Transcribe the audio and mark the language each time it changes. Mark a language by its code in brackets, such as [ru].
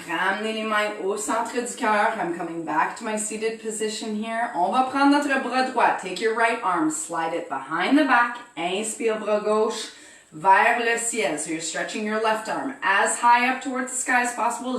[fr] Ramenez les mains au centre du cœur. [en] I'm coming back to my seated position here. [fr] On va prendre notre bras droit. [en] Take your right arm. Slide it behind the back. [fr] Inspire, bras gauche vers le ciel. [en] So you're stretching your left arm as high up towards the sky as possible.